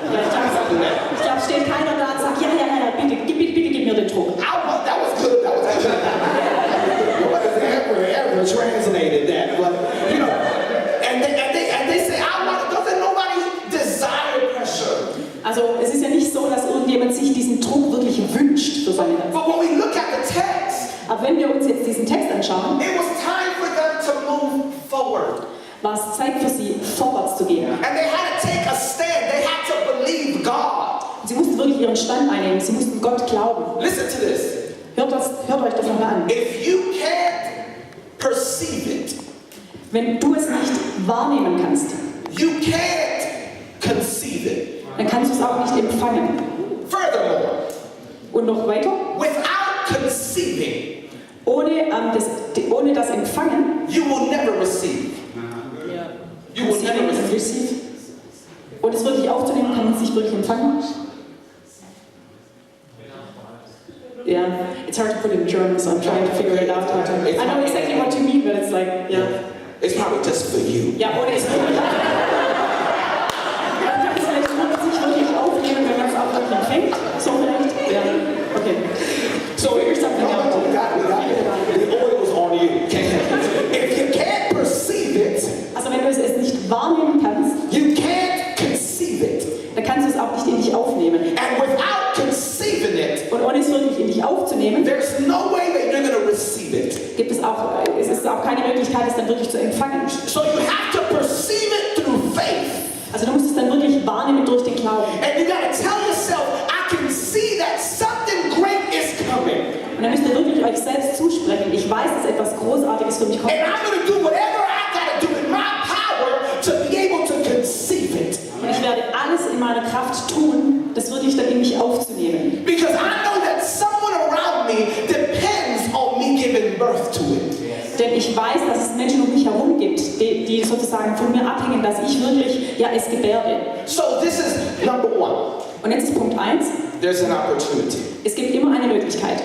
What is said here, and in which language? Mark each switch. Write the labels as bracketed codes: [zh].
[de] Ja, ich glaube, steht keiner da und sagt, ja, bitte gib mir den Druck. [en] That was good. That was good. Nobody ever translated that, but you know, and they say, doesn't nobody desire pressure? [de] Also es ist ja nicht so, dass irgendjemand sich diesen Druck wirklich wünscht für seine Herzen. [en] But when we look at the text, [de] Aber wenn wir uns jetzt diesen Text anschauen, [en] it was time for them to move forward. [de] war es Zeit für sie, vorwärts zu gehen. [en] And they had to take a stand. They had to believe God. [de] Sie mussten wirklich ihren Stand einnehmen, sie mussten Gott glauben. [en] Listen to this. [de] Hört euch das nochmal an. [en] If you can't perceive it, [de] Wenn du es nicht wahrnehmen kannst, [en] you can't conceive it. [de] dann kannst du es auch nicht empfangen. [en] Furthermore, [de] Und noch weiter, [en] without conceiving, [de] ohne das Empfangen, [en] you will never receive. You will never receive. [de] und es wirklich aufzunehmen, kann man es nicht wirklich empfangen. [en] Yeah, it's hard to put in German, so I'm trying to figure it out. I know exactly what you mean, but it's like, yeah. It's probably just for you. [de] Ja, ohne es wirklich. Man kann es vielleicht nur sich wirklich aufnehmen, wenn man es auch wirklich empfängt. So vielleicht. Ja, okay. [en] So here's something else. We got it. The oil was on you. If you can't perceive it, [de] Also wenn du es nicht wahrnehmen kannst, [en] you can't conceive it. [de] dann kannst du es auch nicht in dich aufnehmen. [en] And without conceiving it, [de] Und aufzunehmen, [en] there's no way that you're going to receive it. [de] es ist auch keine Möglichkeit, es dann wirklich zu empfangen. [en] So you have to perceive it through faith. [de] Also du musst es dann wirklich wahrnehmen durch den Glauben. [en] And you got to tell yourself, I can see that something great is coming. [de] Und dann müsst ihr wirklich euch selbst zusprechen. Ich weiß, dass etwas Großartiges für mich kommt. [en] And I'm going to do whatever I got to do in my power to be able to conceive it. [de] Und ich werde alles in meiner Kraft tun, das wirklich dann in mich aufzunehmen. [en] Because I know that someone around me depends on me giving birth to it. [de] Denn ich weiß, dass es Menschen um mich herum gibt, die sozusagen von mir abhängen, dass ich wirklich es gebärde. [en] So this is number one. [de] Und jetzt ist Punkt 1. [en] There's an opportunity. [de] Es gibt immer eine Möglichkeit.